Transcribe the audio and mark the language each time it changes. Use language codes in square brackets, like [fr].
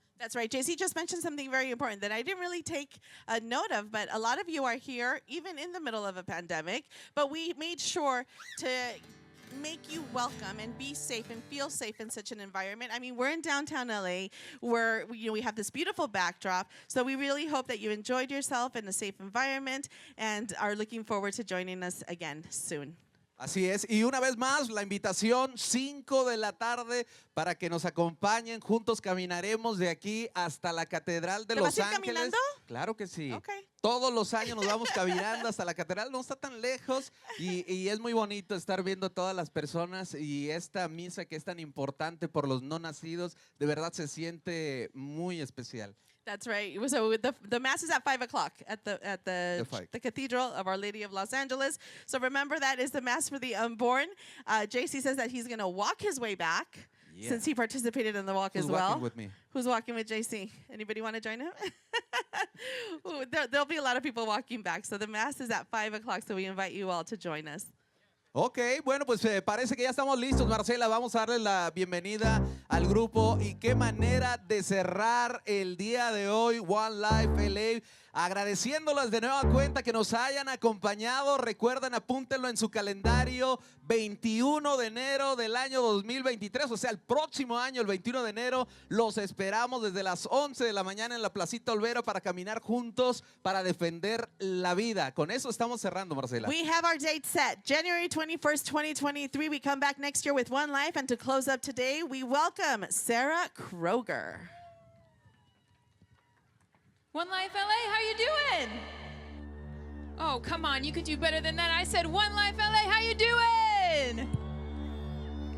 [en] That's right. JC just mentioned something very important that I didn't really take a note of, but a lot of you are here even in the middle of a pandemic, but we made sure to make you welcome and be safe and feel safe in such an environment. I mean, we're in downtown LA where we have this beautiful backdrop, so we really hope that you enjoyed yourself in a safe environment and are looking forward to joining us again soon. [es] Así es, y una vez más la invitación 5 de la tarde para que nos acompañen, juntos caminaremos de aquí hasta la Catedral de Los Ángeles. ¿Caminando? Claro que sí. [en] Okay. [es] Todos los años nos vamos caminando hasta la catedral, no está tan lejos y es muy bonito estar viendo todas las personas y esta misa que es tan importante por los no nacidos, de verdad se siente muy especial. [en] That's right. So the mass is at 5 o'clock at the Cathedral of Our Lady of Los Angeles. So remember, that is the mass for the unborn. JC says that he's going to walk his way back since he participated in the walk as well. Who's walking with me? Who's walking with JC? Anybody want to join him? Ooh, there'll be a lot of people walking back. So the mass is at 5 o'clock. So we invite you all to join us. [es] Ok, bueno, pues parece que ya estamos listos, Marcela. Vamos a darle la bienvenida al grupo. Y qué manera de cerrar el día de hoy, One Life LA. Agradeciéndolas de nueva cuenta que nos hayan acompañado. Recuerden, apúntenlo en su calendario, 21 de enero del año 2023, o sea, el próximo año, el 21 de enero, los esperamos desde las 11 de la mañana en la Placita Olvera para caminar juntos para defender la vida. Con eso estamos cerrando, Marcela. [en] We have our date set, January 21st, 2023. We come back next year with One Life, and to close up today, we welcome Sarah Kroger. One Life LA, how you doing? Oh, come on, you could do better than that. I said, One Life LA, how you doing?